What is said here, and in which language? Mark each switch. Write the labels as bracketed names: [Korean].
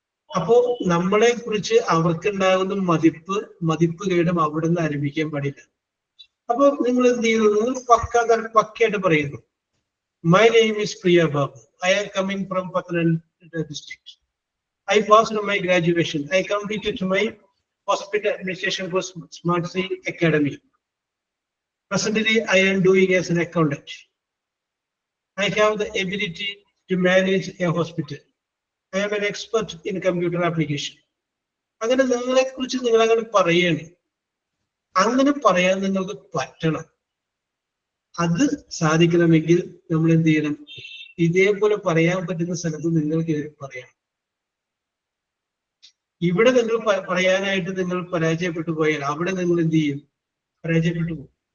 [Malayalam] അപ്പോ നമ്മളെ കുറിച്ച് അവർക്കുണ്ടാകുന്ന മതിപ്പുകേടും അവിടെ നിന്ന് ആരംഭിക്കാൻ പാടില്ല. അപ്പൊ നിങ്ങൾ എന്ത് ചെയ്യുന്നു? നിങ്ങൾ പക്കയായിട്ട് പറയുന്നു, [English] My name is Priya Babu, I am coming from Pathanamthitta district. I passed my graduation. I completed my hospital administration course, Smart C Academy. Presently, I am doing as an accountant. I have the ability to manage a hospital. I am an expert in computer application. [Malayalam] അങ്ങനെ നിങ്ങളെ കുറിച്ച് നിങ്ങൾ അങ്ങനെ പറയാണ്. അങ്ങനെ പറയാൻ നിങ്ങൾക്ക് പറ്റണം. അത് സാധിക്കണമെങ്കിൽ നമ്മൾ എന്ത് ചെയ്യണം? ഇതേപോലെ പറയാൻ പറ്റുന്ന സ്ഥലത്ത് നിങ്ങൾക്ക് പറയാം. ഇവിടെ നിങ്ങൾ പറയാനായിട്ട് നിങ്ങൾ പരാജയപ്പെട്ടു പോയാൽ അവിടെ നിങ്ങൾ എന്ത് ചെയ്യും? പരാജയപ്പെട്ടു പോകും.